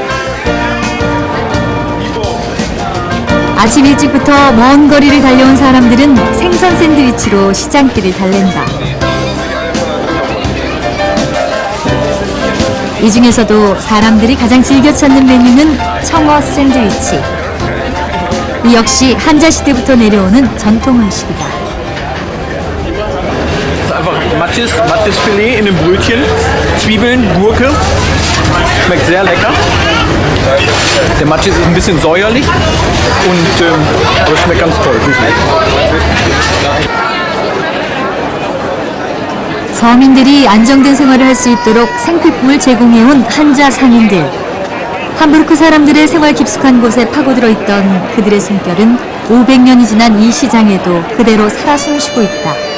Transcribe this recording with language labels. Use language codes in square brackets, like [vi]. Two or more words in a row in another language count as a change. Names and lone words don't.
[ko] 아침 일찍부터 먼 거리를 달려온 사람들은 생선 샌드위치로 시장길을 달랜다. 이 중에서도 사람들이 가장 즐겨 찾는 메뉴는 청어 샌드위치. 이 역시 한자 시대부터 내려오는 전통 음식이다. [de] Mattes Filet in einem Brötchen, Zwiebeln, Gurke. Schmeckt sehr lecker. Der Matjes ist ein bisschen säuerlich, aber schmeckt ganz toll. [ko] 서민들이 안정된 생활을 할 수 있도록 생필품을 제공해온 한자 상인들. 함부르크 사람들의 생활 깊숙한 곳에 파고들어 있던 그들의 숨결은 500년이 지난 이 시장에도 그대로 살아 숨쉬고 있다.